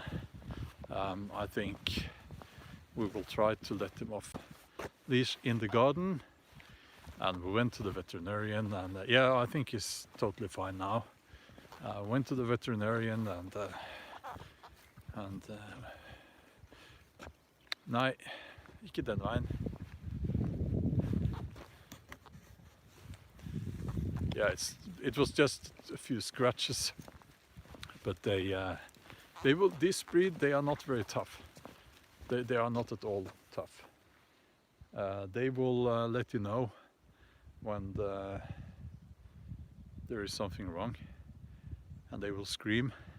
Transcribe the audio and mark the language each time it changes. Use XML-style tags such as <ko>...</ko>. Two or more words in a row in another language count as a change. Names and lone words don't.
<en>I think we will try to let him off leash in the garden. And we went to the veterinarian, and yeah, I think he's totally fine now. Went to the veterinarian, and</en> <no>nei, ikke den veien.</no> <en>Yeah, it was just a few scratches, but they will, this breed, they are not very tough. They are not at all tough. They will let you know when there is something wrong, and they will scream.</en>